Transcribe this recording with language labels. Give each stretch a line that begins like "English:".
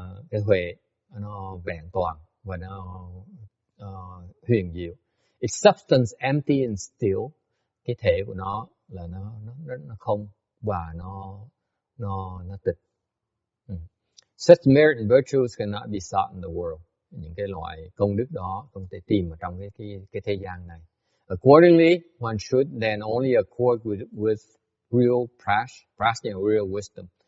Vietnamese: Cái huệ nó vẹn toàn và nó huyền diệu.
English: Its substance empty and still.
Vietnamese: Cái thể của nó là nó không và nó nó tịch.
English: Such merit and virtues cannot be sought in the world.
Vietnamese: Những cái loại công đức đó không thể tìm ở trong cái thế gian này.
English: Accordingly, one should then only accord with real prajna, real wisdom.